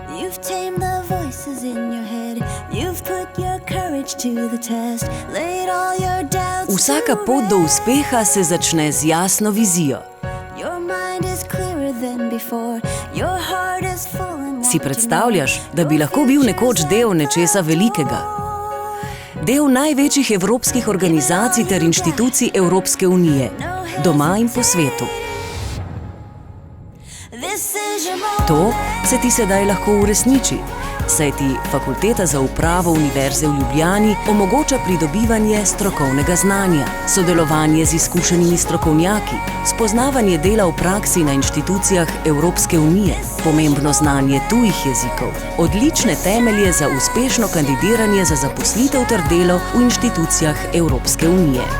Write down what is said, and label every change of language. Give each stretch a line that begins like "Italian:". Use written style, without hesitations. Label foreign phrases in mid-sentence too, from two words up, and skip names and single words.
English: You've tamed the voices in your head. You've put your courage to the test. Laid all your doubts.
Slovenian: Vsaka pot do uspeha se začne z jasno vizijo.
English: Your mind is clearer than before. Your heart is full and
Slovenian: Si predstavljaš, da bi lahko bil nekoč del nečesa velikega? Del največjih evropskih organizacij ter inštitucij Evropske unije, doma in po svetu. To se ti sedaj lahko uresniči, saj ti Fakulteta za upravo Univerze v Ljubljani omogoča pridobivanje strokovnega znanja, sodelovanje z izkušenimi strokovnjaki, spoznavanje dela v praksi na inštitucijah Evropske unije, pomembno znanje tujih jezikov, odlične temelje za uspešno kandidiranje za zaposlitev ter delo v inštitucijah Evropske unije.